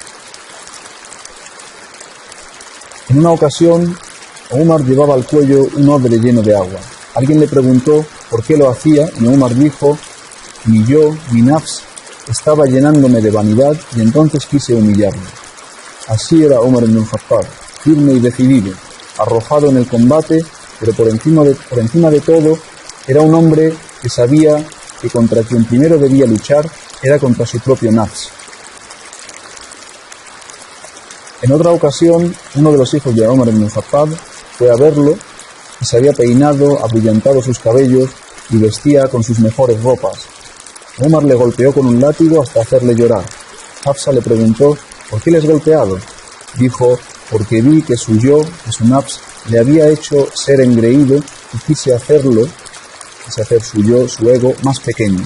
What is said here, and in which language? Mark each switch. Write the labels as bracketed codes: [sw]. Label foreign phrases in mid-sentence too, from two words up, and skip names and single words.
[es] En una ocasión, Umar llevaba al cuello un odre lleno de agua. Alguien le preguntó por qué lo hacía y Umar dijo: mi yo, mi nafs, estaba llenándome de vanidad y entonces quise humillarlo. Así era Umar ibn al-Khattab, firme y decidido, arrojado en el combate, pero por encima de todo, era un hombre que sabía que contra quien primero debía luchar era contra su propio nafs. En otra ocasión, uno de los hijos de Umar ibn al-Khattab fue a verlo y se había peinado, abrillantado sus cabellos y vestía con sus mejores ropas. Umar le golpeó con un látigo hasta hacerle llorar. Hafsa le preguntó: ¿por qué le has golpeado? Dijo: porque vi que su yo, que su nafs, le había hecho ser engreído y quise hacer su yo, su ego, más pequeño.